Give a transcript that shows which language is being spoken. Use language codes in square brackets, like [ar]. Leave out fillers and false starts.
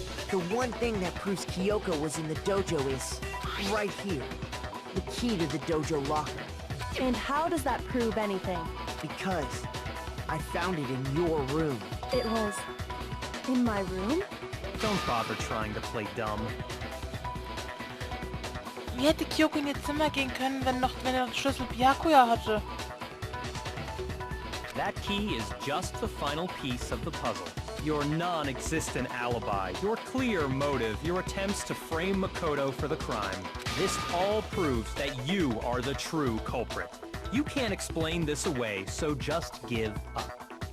[en] The one thing that proves Kyoko was in the dojo is right here. The key to the dojo locker. And how does that prove anything? Because I found it in your room. It was In my room? Don't bother trying to play dumb. [de] Wie hätte Kyoko in ihr Zimmer gehen können, wenn er den Schlüssel Byakuya hatte? [en] That key is just the final piece of the puzzle. Your non-existent alibi, your clear motive, your attempts to frame Makoto for the crime. This all proves that you are the true culprit. You can't explain this away, so just give up.